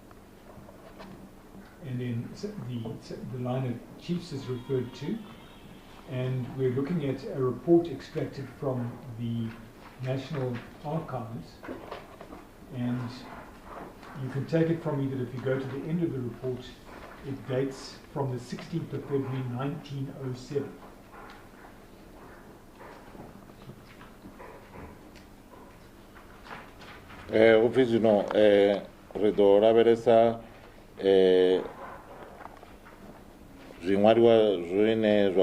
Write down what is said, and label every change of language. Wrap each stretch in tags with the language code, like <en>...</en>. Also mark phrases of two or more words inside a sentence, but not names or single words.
<en>then the line of chiefs is referred to, and we're looking at a report extracted from the National Archives, and you can take it from me that if you go to the end of the report, it dates from the 16th of February 1907.</en> <ve>Ofisi no ri ḓo lavhelesa zwiṅwaliwa zwine zwa</ve>